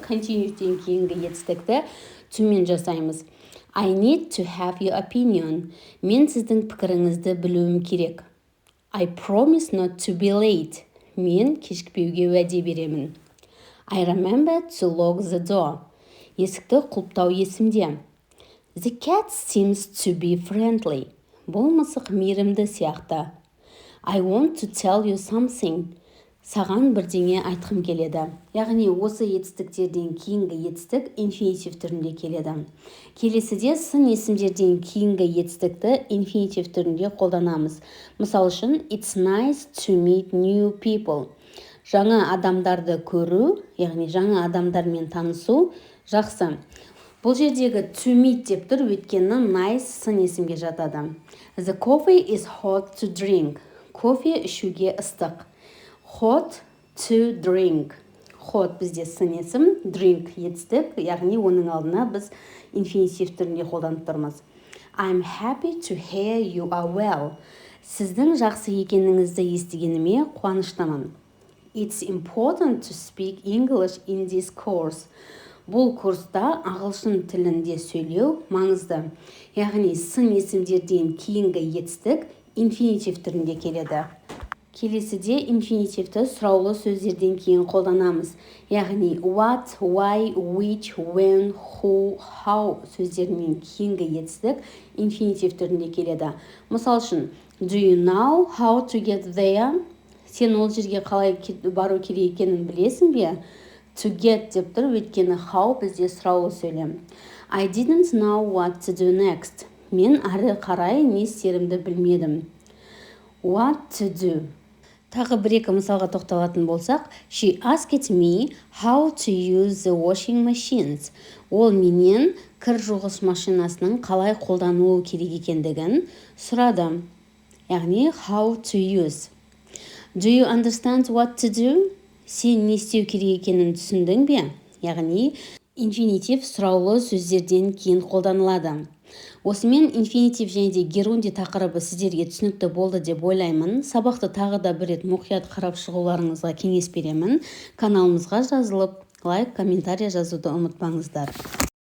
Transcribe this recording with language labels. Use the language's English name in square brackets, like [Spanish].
[Kazakh] Continue'ден кейінгі етістікті to мен жасаймыз. [English] I need to have your opinion. [Kazakh] Мен сіздің пікіріңізді білуім керек. [English] I promise not to be late. [Kazakh] Мен кешікпеуге уәде беремін. [English] I remember to lock the door. [Kazakh] Есікті құлыптау есімде. [English] The cat seems to be friendly. [Kazakh] Бұл мысық мейірімді сияқты. [English] I want to tell you something. [Kazakh] Саған бірдеңе айтқым келеді. Яғни осы етістіктерден кейінгі етістік инфинитив түрінде келеді. Келесіде сын есімдерден кейінгі етістікті инфинитив түрінде қолданамыз. Мысал үшін, [English] it's nice to meet new people. [Kazakh] Жаңа адамдарды көру, яғни жаңа адамдармен танысу жақсы. Бұл жердегі to meet деп тұр, өйткені nice сын есімге жатады. [English] The coffee is hot to drink. [Kazakh] Кофе ішуге ыстық. [English] Hot to drink. [Kazakh] Hot бізде сын есім, drink етістік, яғни оның алдына біз инфинитив түрінде қолданып тұрмыз. [English] I'm happy to hear you are well. [Kazakh] Сіздің жақсы екеніңізді естігеніме қуаныштымын. [English] It's important to speak English in this course. [Kazakh] Бұл курста ағылшын тілінде сөйлеу маңызды. Яғни сын есімдерден кейінгі етістік инфинитив түрінде келеді. Келесіде инфинитивті сұраулы сөздерден кейін қолданамыз. Яғни what, why, which, when, who, how сөздерінен кейінгі етістік инфинитив түрінде келеді. Мысал үшін, [English] do you know how to get there? [Kazakh] Сен ол жерге қалай бару керек екенін білесің бе? To get деп тұр, өйткені how бізде сұраулы сөйлем. [English] I didn't know what to do next. [Kazakh] Мен ары қарай не істерімді білмедім. [English] What to do? [Kazakh] Тағы бір-екі мысалға тоқталатын болсақ, [English] she asked me how to use the washing machines. [Kazakh] Ол менен кір жуғыш машинасының қалай қолданылуы керек екендігін сұрады. [English] Яғни how to use. Do you understand what to do? [Kazakh] Сен не істеу керек екенін түсіндің бе? Яғни инфинитив сұраулы сөздерден кейін қолданылады. Осымен инфинитив және де герунди тақырыбы сіздерге түсінікті болды деп ойлаймын. Сабақты тағы да бір рет мұқият қарап шығуларыңызға кеңес беремін. Каналымызға жазылып, лайк, комментарий жазуды ұмытпаңыздар.